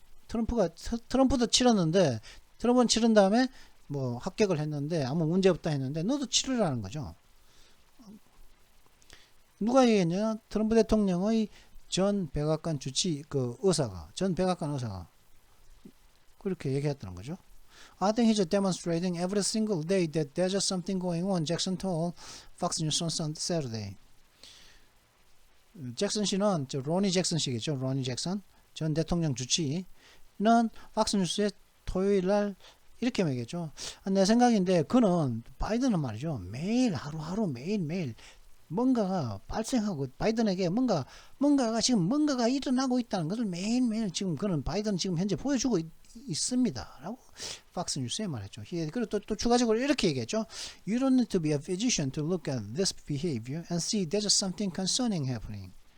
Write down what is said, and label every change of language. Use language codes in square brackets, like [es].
[ko] 트럼프도 치렀는데 트럼프는 치른 다음에 뭐 합격을 했는데 아무 문제 없다 했는데 너도 치르라는 거죠. 누가 얘기했냐? 트럼프 대통령의 전 백악관 전 백악관 의사가 그렇게 얘기했다는 거죠. [en] I think he's demonstrating every single day that there's just something going on. Jackson told Fox News on Saturday. [ko] 잭슨 씨는 로니 잭슨 씨겠죠. 로니 잭슨 전 대통령 주치의는 팍스뉴스에 토요일 날 이렇게 얘기했죠. 내 생각인데 그는 바이든은 말이죠. 매일 하루하루 매일매일 뭔가가 발생하고 바이든에게 뭔가가 지금 뭔가가 일어나고 있다는 것을 매일매일 지금 그는 바이든 지금 현재 보여주고 있습니다. 라고 팍스뉴스에 말했죠. 그리고 또 추가적으로 이렇게 얘기했죠. [en] You don't need to be a physician to look at this behavior and see there's something concerning happening.